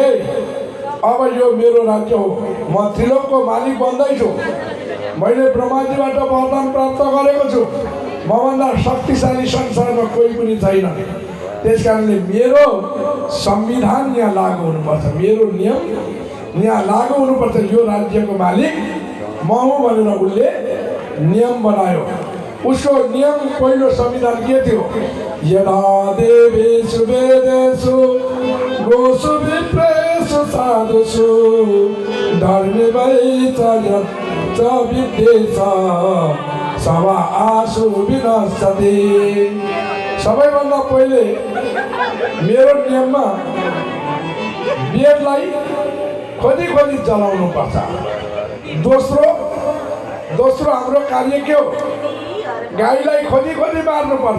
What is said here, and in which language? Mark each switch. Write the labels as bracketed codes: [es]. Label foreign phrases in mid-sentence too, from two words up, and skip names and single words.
[ne] अब यो मेरो राज्य हो, म त्रिलोकको मालिक बन्दैछु, मैले ब्रह्माजीबाट वरदान प्राप्त गरेको छु, मभन्दा शक्तिशाली संसारमा कोही पनि छैन। त्यस कारणले मेरो संविधान यहाँ लागू हुनुपर्छ, मेरो नियम यहाँ लागू हुनुपर्छ, यो राज्यको मालिक म हुँ भनेर उसले नियम बनायो। उसको नियम पहिलो संविधान के थियो? [sa] यदा देवेषु वेदेषु गोषु विप्रेषु साधुषु धर्मे वैचर्य च विद्येष सवा आशु विनश्यति। [ne] सबैभन्दा पहिले मेरो नियममा वेदलाई खोजी खोजी जलाउनु पर्छ। दोस्रो हाम्रो कार्य के हो? गाईलाई खोजी खोजी मार्नु पर्छ।